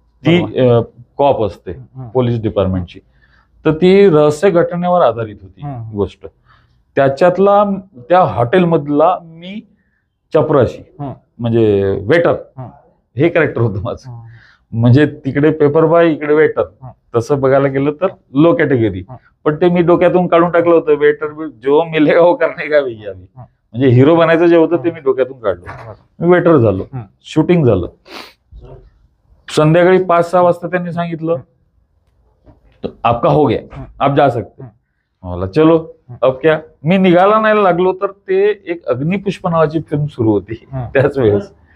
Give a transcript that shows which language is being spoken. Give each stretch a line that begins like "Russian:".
Marathi: ती कॉप असते पोलीस डिपार्टमेंटची. तर ती रहस्य घटनेवर आधारित होती गोष्ट. त्याच्यातला त्या हॉटेलमधला मी चपराशी, म्हणजे वेटर, हे कॅरेक्टर होतं माझं. म्हणजे तिकडे पेपर बॉय, इकडे वेटर. तसं बघायला गेलं तर लो कॅटेगरी. पण ते मी डोक्यातून काढून टाकलं होतं.
Hindi: वेटर जो मिलेगा वो करने का भैया.
Marathi: म्हणजे हिरो बनायचं जे होतं ते मी डोक्यातून काढलं. मी वेटर झालो. शूटिंग झालं. संध्याकाळी 5-6 वाजता त्यांनी सांगितलं
Hindi: आपका हो गया, आप जा सकते.
Marathi: मला चलो अब क्या. मी निघाला नाही लागलो तर ते एक अग्निपुष्प नावाची फिल्म सुरू होती त्याच वेळेस.